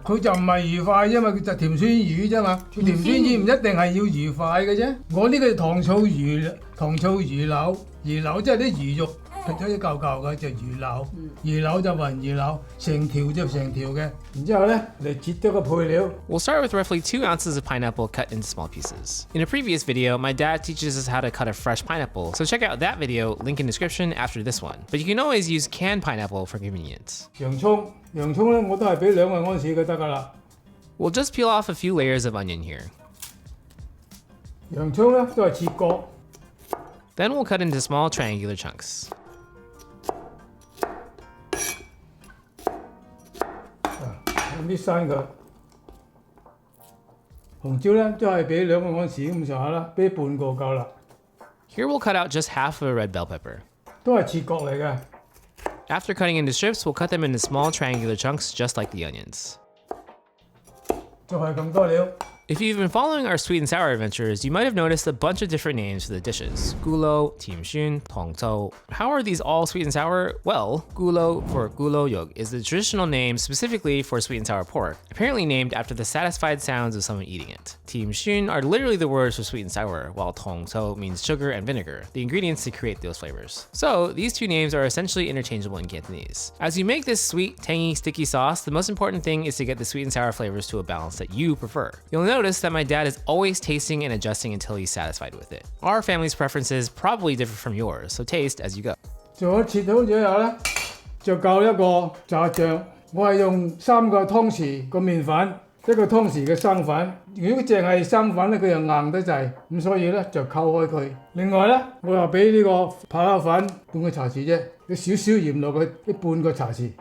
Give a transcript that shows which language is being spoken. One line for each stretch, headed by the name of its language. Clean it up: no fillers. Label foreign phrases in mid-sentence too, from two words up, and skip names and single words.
Cantonese: 佢就唔係魚塊，因為佢就甜酸魚啫嘛。甜酸魚唔一定係要魚塊嘅啫。我呢個糖醋魚柳，魚柳即係啲魚肉。劈咗一嚿嘅就魚柳，魚柳就雲魚柳，成條就成條嘅。然之後咧，嚟切咗個配料。
English: We'll start with roughly 2 ounces of pineapple cut into small pieces. In a previous video, my dad teaches us how to cut a fresh pineapple, so check out that video, link in description after this one. But you can always use canned pineapple for convenience.
Cantonese: 洋葱咧我都係俾2個安士嘅得㗎啦。
English: We'll just peel off a few layers of onion here.
Cantonese: 洋葱咧都係切過。
English: Then we'll cut into small triangular chunks.
Cantonese: 搣生佢，紅椒咧都係俾2個安士咁上下啦，俾半個夠啦。
English: Here we'll cut out just half of a red bell pepper.
Cantonese: 都係切角嚟嘅。
English: After cutting into strips, we'll cut them into small triangular chunks just like the onions.
Cantonese: 就係咁多料。
English: If you've been following our sweet and sour adventures, you might have noticed a bunch of different names for the dishes. Gulo, timshun, tongto. How are these all sweet and sour? Well, gulo for guloyog is the traditional name specifically for sweet and sour pork, apparently named after the satisfied sounds of someone eating it. Timshun are literally the words for sweet and sour, while tongto means sugar and vinegar, the ingredients to create those flavors. So these 2 names are essentially interchangeable in Cantonese. As you make this sweet, tangy, sticky sauce, the most important thing is to get the sweet and sour flavors to a balance that you prefer. You'll notice that my dad is always tasting and adjusting until he's satisfied with it. Our family's preferences probably differ from yours, so taste as you go.
Cantonese: 做咗切好咗後咧，就夠一個炸醬。我係用3個湯匙個麵粉，1個湯匙嘅生粉。如果淨係生粉咧，佢又硬得滯，咁所以咧就溝開佢。另外咧，我又俾呢個拍蝦粉半個茶匙啫，俾少少鹽落去，半個茶匙。